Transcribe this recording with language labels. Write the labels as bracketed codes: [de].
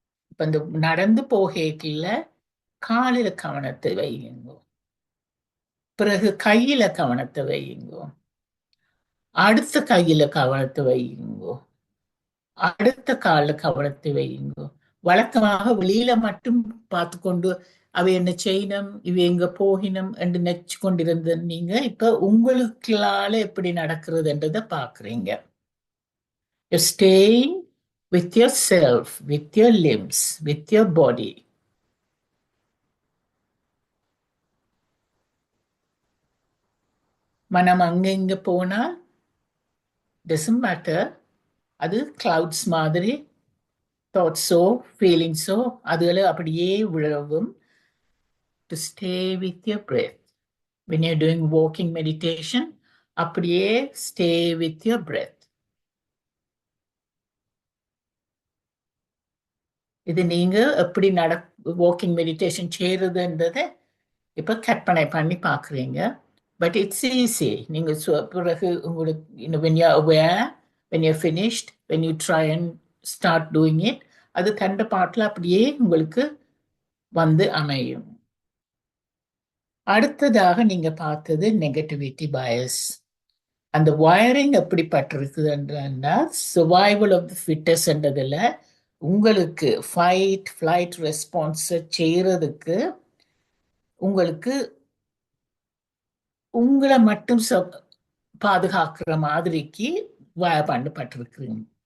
[ta] இப்ப இந்த நடந்து போகைக்குள்ள காலில கவனத்தை வையுங்க, பிறகு கையில கவனத்தை வையுங்க, அடுத்த கையில கவனத்தை வையுங்க, அடுத்த கால கவனத்தை வையுங்க. வழக்கமாக வெளியில மட்டும் பார்த்து கொண்டு அவ என்ன செய்யணும், இவ எங்க போகினம் என்று நெச்சு கொண்டிருந்த நீங்க இப்ப உங்களுக்குள்ளால எப்படி நடக்கிறதுன்றத பாக்குறீங்க. [en] You're staying with yourself, with your limbs, with your body. [ta] மனம் அங்க இங்க போனால் [en] doesn't matter. [ta] அது கிளவுட்ஸ் மாதிரி தாட்ஸோ ஃபீலிங்ஸோ அதுகளை அப்படியே விழவும். [en] To stay with your breath. When you're doing walking meditation, அப்படியே stay with your breath. [ta] இது நீங்க எப்படி வாக்கிங் மெடிடேஷன் செய்யறதுன்றதை இப்ப கற்பனை பண்ணி பாக்குறீங்க. [en] But it's easy. [ta] நீங்க பிறகு உங்களுக்கு [en] when you're aware, when you're finished, when you try and start doing it, [ta] அது கண்ட பாட்டுல அப்படியே உங்களுக்கு அமையும். அடுத்ததாக நீங்க பார்த்தது நெகட்டிவிட்டி பயஸ். அந்த வயரிங் எப்படிப்பட்டிருக்குதுன்றா சர்வைவல் ஆஃப் தி ஃபிட்டஸ்ன்றதுல உங்களுக்கு ஃபைட் ஃபிளைட் ரெஸ்பான்ஸ் செய்யறதுக்கு உங்களுக்கு உங்களை மட்டும் பாதுகாக்கிற மாதிரிக்கு பண்ணப்பட்டிருக்கிறீங்க.